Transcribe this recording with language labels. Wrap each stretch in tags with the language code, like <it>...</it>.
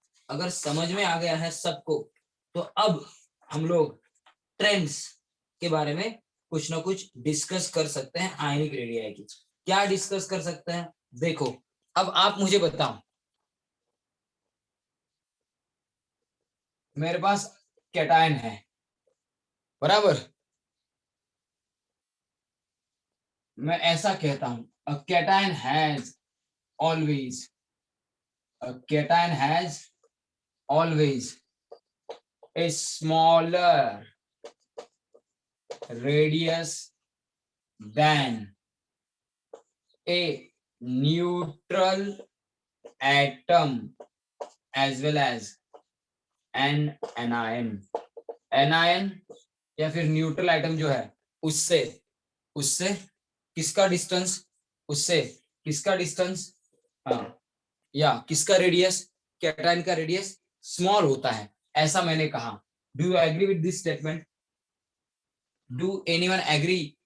<hi>अगर समझ में आ गया है सबको तो अब हम लोग ट्रेंड्स के बारे में कुछ ना कुछ डिस्कस कर सकते हैं आयनिक रेडियाई की। क्या डिस्कस कर सकते हैं? देखो, अब आप मुझे बताओ, मेरे पास कैटायन है, बराबर? मैं ऐसा कहता हूं,</hi> <en>A cation has always, a cation has always a smaller radius than a neutral atom as well as an anion।</en> <hi>anion या फिर न्यूट्रल एटम जो है उससे उससे किसका डिस्टेंस, उससे किसका डिस्टेंस, हाँ, या किसका रेडियस, कैटायन का रेडियस स्मॉल होता है, ऐसा मैंने कहा।</hi> <en>Do you agree with this statement? Do anyone agree?</en>